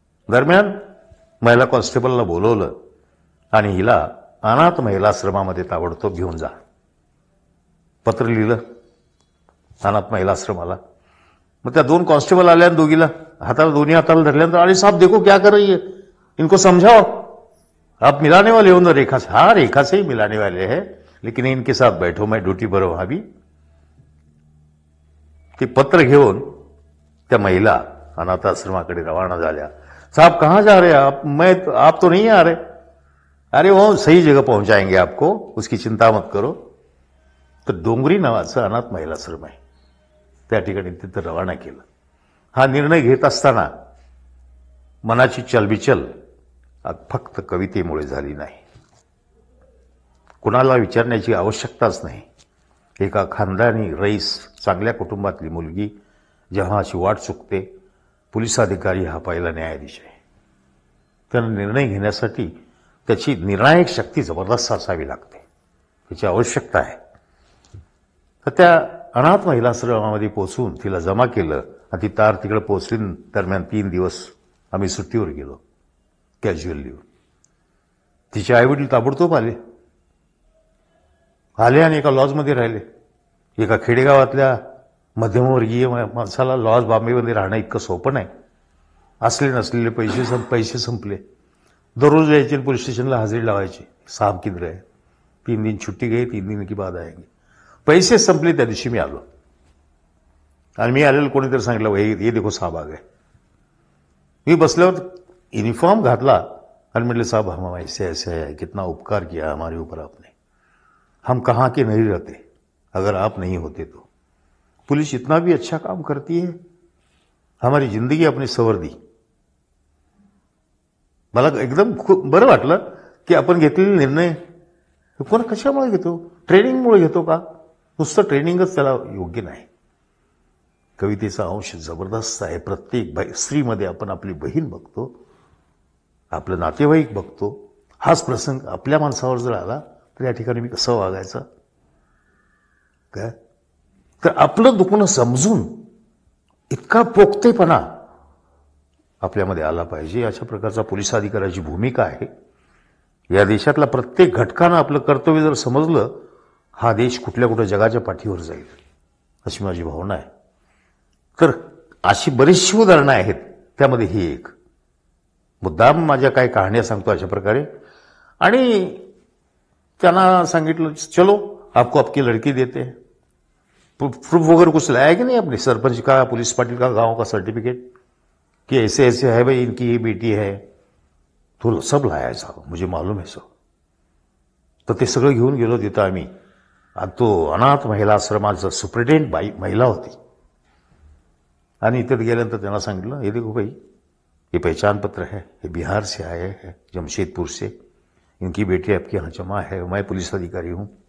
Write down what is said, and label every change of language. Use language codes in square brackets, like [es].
[mr] दरम्यान महिला कॉन्स्टेबलला बोलवलं आणि हिला अनाथ महिलाश्रमामध्ये ताबडतोब घेऊन जा. पत्र लिहिलं अनाथ महिलाश्रमाला. मग त्या 2 कॉन्स्टेबल आल्या आणि दोघीला दोन्ही हाताला धरल्यानंतर, [hi] अरे साहब देखो क्या कर रही है, इनको समझाओ, आप मिलाने वाले हो ना रेखा से? हाँ, रेखा से ही मिलाने वाले हैं, लेकिन इनके साथ बैठो, मैं ड्यूटी पर हूं अभी. [mr] ते पत्र घेऊन त्या महिला अनाथाश्रमाकडे रवाना झाल्या. [hi] साहब कहां जा रहे हैं आप तो नहीं आ रहे? अरे वो सही जगह पहुंचाएंगे आपको, उसकी चिंता मत करो. [mr] तर डोंगरी नावाचं अनाथ महिलाश्रम आहे, त्या ठिकाणी तिथं रवाना केलं. हा निर्णय घेत असताना मनाची चलबिचल फक्त कवितेमुळे झाली नाही. कुणाला विचारण्याची आवश्यकताच नाही. एका खानदानी रईस, चांगल्या कुटुंबातली मुलगी जेव्हा अशी वाट चुकते, पोलीस अधिकारी हा पहिला न्यायाधीश आहे. त्याला निर्णय घेण्यासाठी त्याची निर्णायक शक्ती जबरदस्त असावी लागते, त्याची आवश्यकता आहे. तर त्या अनाथ महिलाश्रमामध्ये पोहोचून तिला जमा केलं आणि ती तार तिकडे पोहोचली. दरम्यान 3 दिवस आम्ही सुट्टीवर गेलो, कॅज्युअल लिव्ह. तिचे आईवडील ताबडतोब आले आणि एका लॉजमध्ये राहिले. एका खेडेगावातल्या मध्यमवर्गीय माणसाला लॉस बॉम्बेमध्ये राहणं इतकं सोपं नाही. असले नसलेले पैसे संपले. दररोज यायचे पोलीस स्टेशनला हजेरी लावायची. [hi] साहब किधर है, 3 दिन छुट्टी गई, 3 दिन की बाद आएंगे. [mr] पैसे संपले त्या दिवशी मी आलो आणि मी आलेलं कोणीतरी सांगितलं [hi] ये देखो साहब आ गए. [mr] मी बसल्यावर युनिफॉर्म घातला [hi] और मेरे साहब हम ऐसे ऐसे है, कितना उपकार किया हमारे ऊपर आपने, हम कहाँ के नहीं रहते अगर आप नहीं होते तो. पुलिस इतना भी अच्छा काम करती है, हमारी जिंदगी अपनी संवर दी. [mr] मला एकदम खूप बरं वाटलं की आपण घेतलेले निर्णय कोण कशामुळे घेतो, ट्रेनिंगमुळे घेतो का. नुसतं ट्रेनिंगच त्याला योग्य नाही. कवितेचा अंश जबरदस्त आहे. प्रत्येक स्त्रीमध्ये आपण आपली बहीण बघतो, आपलं नातेवाईक बघतो. हाच प्रसंग आपल्या माणसावर जर आला तर या ठिकाणी मी कसं वागायचं काय. तर आपलं दुखणं समजून इतका पोखतेपणा आपल्यामध्ये आला पाहिजे. अशा प्रकारचा पोलीस अधिकाऱ्याची भूमिका आहे. या देशातला प्रत्येक घटकानं आपलं कर्तव्य जर समजलं, हा देश कुठल्या जगाच्या पाठीवर जाईल अशी माझी भावना आहे. तर अशी बरीचशी उदाहरणं आहेत, त्यामध्ये ही एक. मुद्दाम माझ्या काही कहाण्या सांगतो अशा प्रकारे. आणि त्यांना सांगितलं [hi] चलो आपको आपकी लड़की देते हैं. प्रूफ वगैरह कुछ लाया कि नहीं अपने सरपंच का, पुलिस पाटिल का, गांव का सर्टिफिकेट कि ऐसे ऐसे है भाई, इनकी ये बेटी है. तो सब लाया साहब, मुझे मालूम है सब. [mr] तर ते सगळं घेऊन गेलो तिथं आम्ही. आणि तो अनाथ महिला आश्रमाचा सुप्रिटेंडेंट महिला होती. आणि इथे गेल्यानंतर त्यांना सांगितलं [hi] ये देखो भाई, ये पहचान पत्र है, ये बिहार से आए हैं, जमशेदपुर से, इनकी बेटी आपके यहाँ जमा है, मैं पुलिस अधिकारी हूँ.